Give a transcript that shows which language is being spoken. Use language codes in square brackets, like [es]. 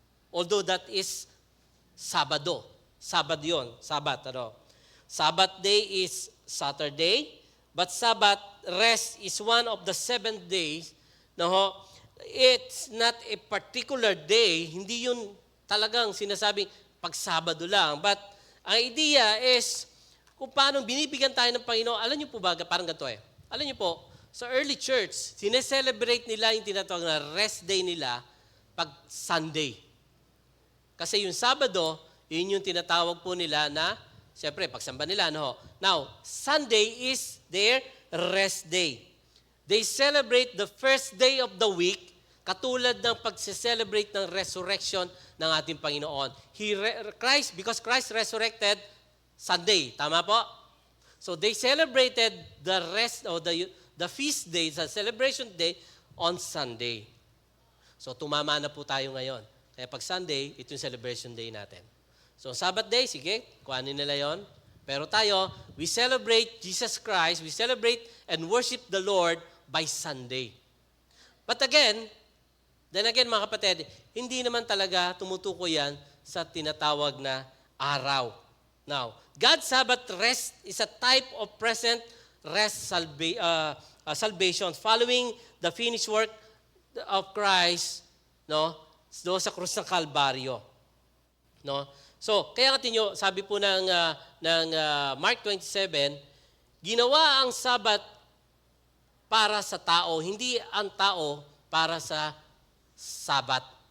[en] Although that is [tl] Sabado. Sabado yun. Sabat, ano? [en] Sabbath day is Saturday, but Sabbath rest is one of the 7 days. No, it's not a particular day. [tl] Hindi yun talagang sinasabing pag Sabado lang. But ang idea is kung paano binibigyan tayo ng Panginoon. Alam niyo po ba, parang ganito Alam niyo po, sa early church, sineselebrate nila yung tinatawag na rest day nila pag Sunday. Kasi yung Sabado, yun yung tinatawag po nila na, siyempre, pagsamba nila, no? [en] Now, Sunday is their rest day. They celebrate the first day of the week, [tl] katulad ng pag-celebrate ng resurrection ng ating Panginoon. [en] Because Christ resurrected Sunday. Tama po? So, they celebrated the rest of the feast day, the celebration day, on Sunday. [tl] So, tumama na po tayo ngayon. Kaya pag Sunday, ito yung celebration day natin. So, Sabbath day, sige, kuhanin nila yon. Pero tayo, [en] we celebrate Jesus Christ, we celebrate and worship the Lord by Sunday. But again, [tl] mga kapatid, hindi naman talaga tumutukoy yan sa tinatawag na araw. [en] Now, God's Sabbath rest is a type of present rest salvation following the finished work of Christ, no? [tl] Do sa krus ng Kalbaryo, no? So, kaya nga tinyo, sabi po ng Mark 27, ginawa ang Sabat para sa tao, hindi ang tao para sa Sabat.